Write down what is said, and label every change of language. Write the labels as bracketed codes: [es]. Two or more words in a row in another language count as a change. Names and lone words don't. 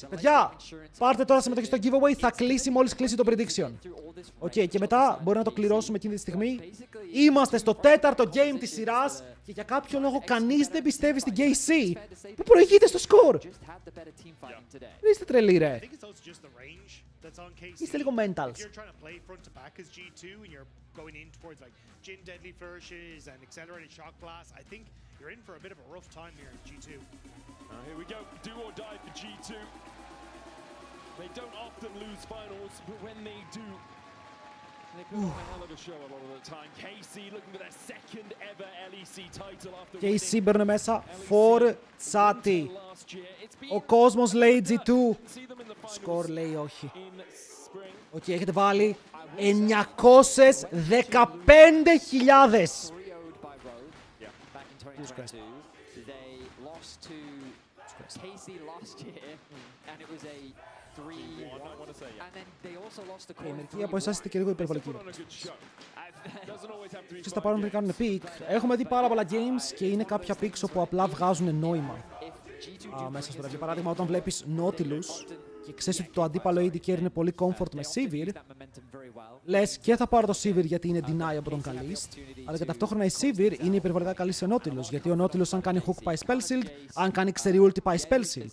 [el] Παιδιά, πάρτε τώρα συμμετοχή στο giveaway. Θα κλείσει μόλις κλείσει το prediction. Οκ, και μετά μπορεί να το κληρώσουμε εκείνη τη στιγμή. Είμαστε στο τέταρτο game της σειράς και για κάποιο λόγο κανείς δεν πιστεύει στην KC που προηγείται στο score. Είστε τρελοί ρε. Είστε λίγο mentals. [en] You're in for a bit of a rough time here in G2. Here we go, do or die for G2. They don't often lose finals, but when they do, they put on a hell of a show a lot of the time. KC looking for their second ever LEC title after [el] KC μπαίνουν μέσα, φορτσάτι. Ο κόσμος λέει G2. Σκορ λέει όχι. Οκ, έχετε βάλει 915.000. [en] They lost to KC last year, and it was a 3-1. And then they also lost to Core. [el] Μερικοί από εσάς είστε και λίγο υπερβολικοί. Εσείς θα πάρουν να κάνουν pick. Έχουμε δει πάρα πολλά games και είναι κάποια picks όπου απλά βγάζουν νόημα μέσα στο. Για παράδειγμα, όταν βλέπεις Nautilus και ξέρεις ότι το αντίπαλο [en] AD carry [el] είναι πολύ comfort με Sivir, λες και θα πάρω το Sivir γιατί είναι deny από τον Kalist, αλλά και ταυτόχρονα η Sivir είναι υπερβολικά καλή σε Nautilus, γιατί ο Nautilus αν κάνει hook πάει [en] spell shield, [el] αν κάνει ξερή ulti πάει [en] spell shield.